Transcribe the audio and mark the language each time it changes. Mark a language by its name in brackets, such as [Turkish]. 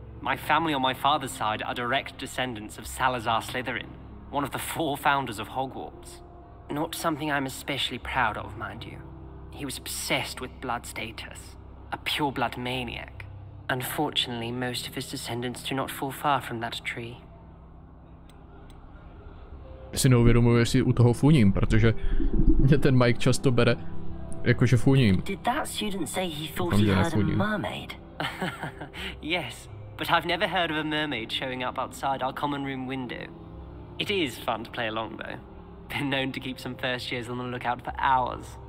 [English] My family on my father's side are direct descendants of Salazar Slytherin, one of the 4 founders of Hogwarts. Not something I'm especially proud of, mind you. He was obsessed with blood status, a pure-blood maniac. Unfortunately, most of his descendants do not fall far from that tree. [Czech] Si neuvědomuji, jestli u toho funím, protože mě ten Mike často bere jakože funím. [English] Did that student say he thought he heard a mermaid? Yes, but I've never heard of a mermaid showing up outside our common room window. It is fun to play along, though. Been known to keep some first years on the lookout for hours.